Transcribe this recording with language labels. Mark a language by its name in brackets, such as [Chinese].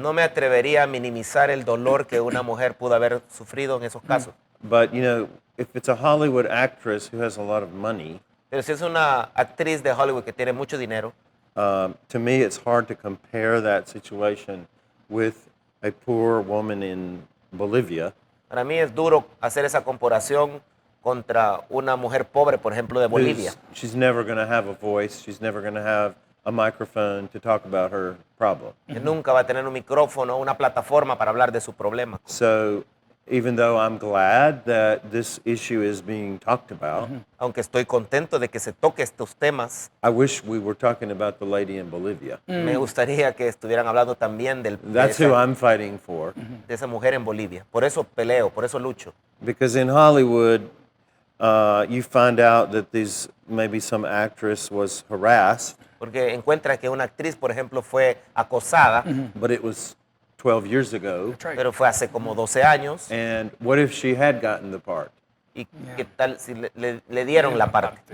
[Spanish] No me atrevería a minimizar el dolor que una mujer pudo haber sufrido en esos casos. [English] But, if it's a Hollywood actress who has a lot of money, [Spanish] Pero si es una actriz de Hollywood que tiene mucho dinero, [English] to me it's hard to compare that situation with a poor woman in Bolivia [Spanish] para mí es duro hacer esa comparación contra una mujer pobre, por ejemplo, de Bolivia. [English] she's never going to have a voice, she's never going to have a microphone to talk about her problem. [Spanish] Que nunca va a tener un micrófono, una plataforma para hablar de su problema. [English] So even though I'm glad that this issue is being talked about, [Spanish] Aunque estoy contento de que se toque estos temas, [English] I wish we were talking about the lady in Bolivia. [Spanish] me gustaría que estuvieran hablando también de [English] That's who I'm fighting for. [Spanish] esa mujer en Bolivia. Por eso peleo, por eso lucho. [English] Because in Hollywood, you find out that maybe some actress was harassed, [Spanish] Porque encuentra que una actriz, por ejemplo, fue acosada, [English] but it was 12 years ago. That's right. [Spanish] pero fue hace como 12 años. [English] And what if she had gotten the part? [Spanish] ¿Y qué tal si le dieron la parte?